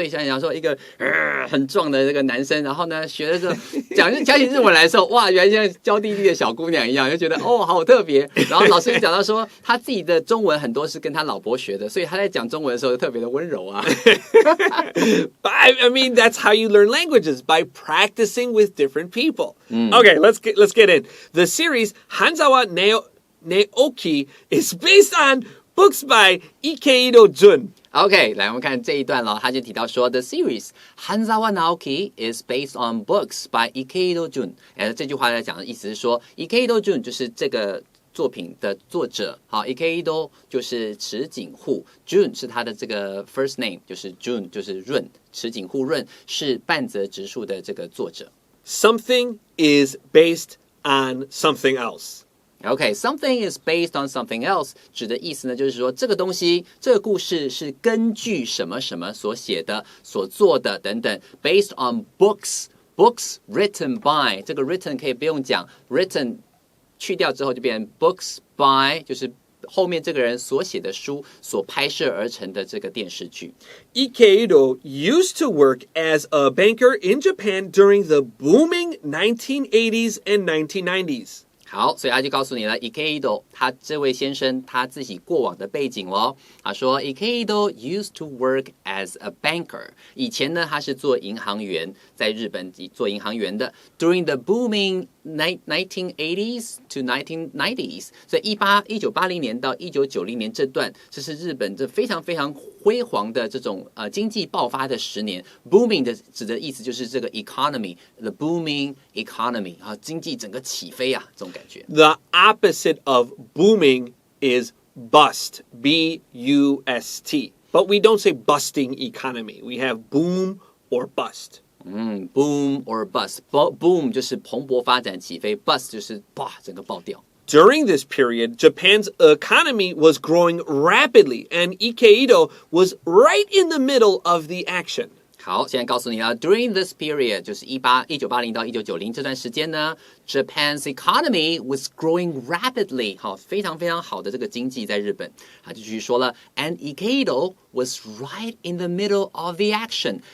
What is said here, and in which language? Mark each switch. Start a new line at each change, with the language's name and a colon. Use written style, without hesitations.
Chinese: 所以像讲说一个很壮的这个男生，然后呢学的时候讲起日文来的时候，哇，原来像娇滴滴的小姑娘一样，就觉得好特别。然后老师就讲到说，他自己的中文很多是跟他老婆学的，所以他在讲中文的时候特别的温柔啊。
English: I mean, that's how you learn languages, by practicing with different people. Okay, let's get in. The series Hanzawa Naoki is based on books by Ikeido OK,
Chinese: 来我们看这一段了，他就提到说
English: The series Hanzawa Naoki is based on books by Ikeido Jun。
Chinese: 这句话在讲的意思是说 Ikeido Jun 就是这个作品的作者，好 Ikeido 就是池井户 Jun 是他的这个 first name， 就是 Jun 就是润，池井户润是半泽直树的这个作者。
English: Something is based on something else.
Chinese: OK,
English: something is based on something else
Chinese: 指的意思呢，就是说这个东西，这个故事是根据什么什么所写的、所做的等等。
English: Based on books written by
Chinese: 这个
English: written
Chinese: 可以不用讲 ，written 去掉之后就变成
English: books by，
Chinese: 就是后面这个人所写的书所拍摄而成的这个电视剧。
English: Ikeido used to work as a banker in Japan during the booming 1980s and 1990s.
Chinese: 好，所以他就告诉你了 Ikeido 他这位先生他自己过往的背景咯。他说
English: Ikeido used to work as a banker。
Chinese: 以前呢，他是做银行员，在日本做银行员的。
English: During the booming 1980s to 1990s，
Chinese: 所以1980年到1990年这段，这是日本这非常非常辉煌的这种经济爆发的10年。 Booming 的指的意思就是这个 economy，
English: the booming economy
Chinese: 经济整个起飞啊，这种感觉。
English: The opposite of booming is bust, B-U-S-T. But we don't say busting economy. We have boom or bust. Boom or bust.
Chinese: Boom 就是蓬勃发展起飞 ，bust 就是整个爆掉。
English: During this period, Japan's economy was growing rapidly, and Ikeido was right in the middle of the action.
Chinese: 好，现在告诉你了 ，
English: During this period
Chinese: 就是1980到1990这段时间呢 ，
English: Japan's economy was growing rapidly，
Chinese: 好，非常非常好的这个经济在日本，他就继续说了 ，
English: and Ikeido was right in the middle of the action。